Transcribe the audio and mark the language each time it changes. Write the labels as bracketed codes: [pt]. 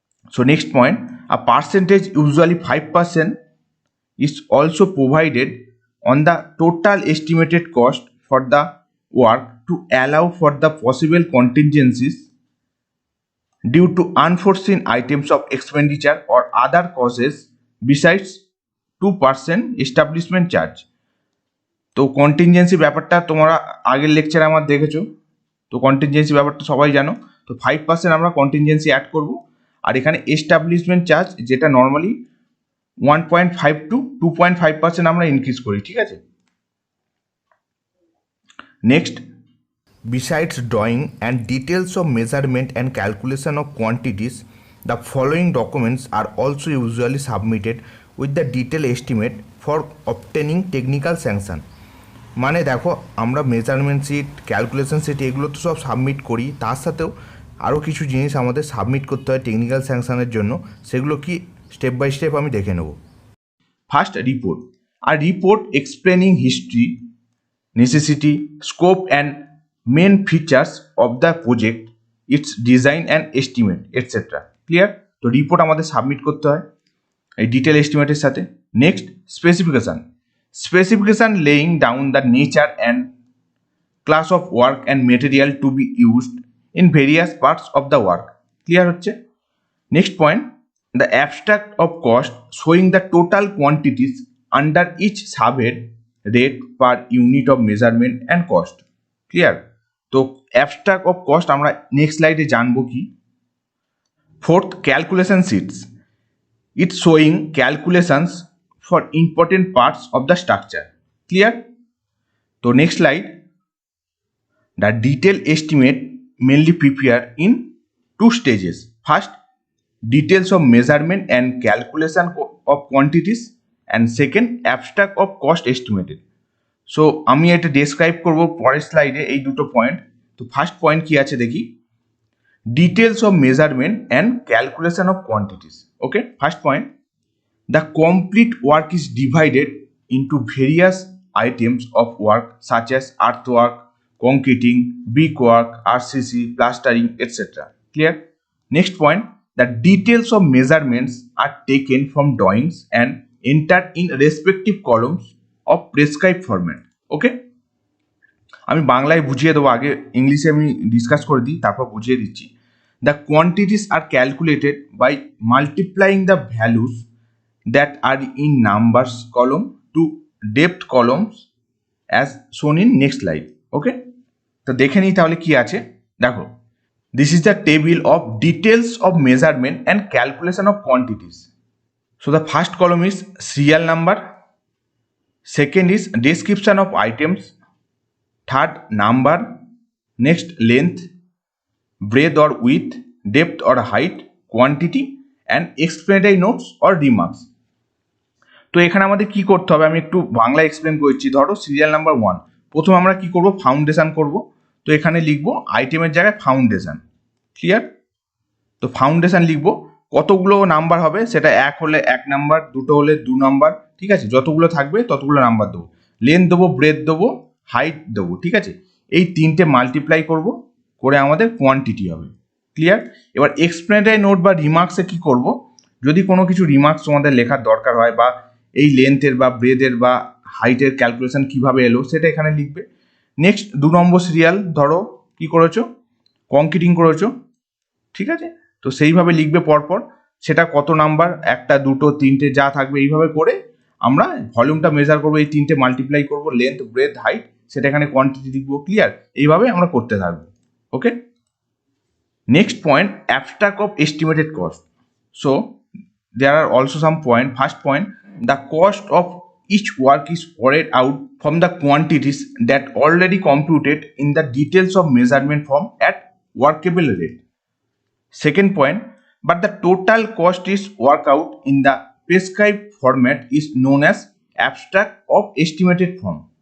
[en] So next point, a percentage, usually 5%, is also provided on the total estimated cost for the work to allow for the possible contingencies due to unforeseen items of expenditure or other causes besides 2% establishment charge. [bn] তো contingency ব্যাপারটা তোমরা আগের লেকচারে আমার দেখেছো, তো contingency ব্যাপারটা সবাই জানো। তো 5% আমরা কন্টিনজেন্সি অ্যাড করব, আর এখানে এস্টাবলিশমেন্ট চার্জ যেটা নর্মালি 1.5 to 2.5% আমরা ইনক্রিজ করি, ঠিক আছে? [en] Next, besides drawing and details of measurement and calculation of quantities, the following documents are also usually submitted with the detail estimate for obtaining technical sanction. [bn] মানে দেখো, আমরা measurement sheet, calculation sheet এগুলো তো সব submit করি, তার সাথেও আরও কিছু জিনিস আমাদের সাবমিট করতে হয় টেকনিক্যাল স্যাংশনের জন্য। সেগুলো কি স্টেপ বাই স্টেপ আমি দেখে নেব। [en] First, report. আর report explaining history, necessity, scope and main features of the project, its design and estimate etcetera. Clear? [bn] তো রিপোর্ট আমাদের সাবমিট করতে হয় এই ডিটেল এস্টিমেটের সাথে। [en] Next, specification. Specification laying down the nature and class of work and material to be used in various parts of the work. Clear হচ্ছে? Next point, the abstract of cost showing the total quantities under each subhead, rate per unit of measurement and cost. Clear? [bn] তো abstract of cost আমরা next স্লাইডে জানবো কি। [en] Fourth, calculation sheets. It's showing calculations for important parts of the structure. Clear? So next slide, the detailed estimate mainly prepared in two stages. First, details of measurement and calculation of quantities, and second, abstract of cost estimated. [bn] So আমি এটা describe করব পরের স্লাইডে এই দুটো point. [en] তো first point [bn] কি আছে দেখি, [en] Details of measurement and calculation of quantities. Okay, first point, the complete work is divided into various items of work such as earthwork, concreting, brickwork, RCC, plastering, etc. Clear? Next point, the details of measurements are taken from drawings and entered in respective columns of prescribed format. Okay? [bn] আমি বাংলায় বুঝিয়ে দেবো, আগে ইংলিশে আমি discuss করে দিই, তারপর বুঝিয়ে দিচ্ছি। [en] The quantities are calculated by multiplying the values that are in numbers column to depth columns as shown in next slide. [bn] ওকে, তো দেখে নিই তাহলে কি আছে। [en] দেখো, this is the table of details of measurement and calculation of quantities. So the first column is serial number, second is description of items, third number, next length, breadth or width, depth or height, quantity and explanatory notes or remarks. [bn] তো এখানে আমাদের কি করতে হবে আমি একটু Bangla explain করছি। ধরো সিরিয়াল নাম্বার 1, প্রথম আমরা কি করব, ফাউন্ডেশন করব। তো এখানে লিখবো আইটেমের জায়গায় ফাউন্ডেশন। ক্লিয়ার? তো ফাউন্ডেশন লিখবো, কতগুলো নাম্বার হবে সেটা 1 হলে 1 নাম্বার, 2 হলে 2 নাম্বার, ঠিক আছে, যতগুলো থাকবে ততগুলো নাম্বার দেবো। লেন্থ দেবো, ব্রেথ দেবো, হাইট দেবো, ঠিক আছে। এই তিনটে মাল্টিপ্লাই করব, করে আমাদের কোয়ান্টিটি হবে। ক্লিয়ার? এবার এক্সপ্লেনেটরি নোট বা রিমার্কসে কি করব, যদি কোনো কিছু রিমার্কস তোমাদের লেখার দরকার হয় বা এই লেন্থের বা ব্রেথের বা হাইটের ক্যালকুলেশন কিভাবে এলো সেটা এখানে লিখবে। নেক্সট 2 নম্বর সিরিয়াল, ধরো কি করেছো, কংক্রিটিং করেছো, ঠিক আছে, তো সেইভাবে লিখবে পরপর, সেটা কত নাম্বার, 1টা 2টো 3টে যা থাকবে এইভাবে করে আমরা ভলিউমটা মেজার করবো, এই তিনটে মাল্টিপ্লাই করবো, লেন্থ ব্রেথ হাইট, সেটা এখানে কোয়ান্টিটি লিখবো। ক্লিয়ার? এইভাবে আমরা করতে থাকবো। [en] Okay, next point, abstract of estimated cost. So there are also some point. First point, the cost of each work is worked out from the quantities that already computed in the details of measurement form at workable rate. Second point, but the total cost is worked out in the prescribed format is known as abstract of estimated form.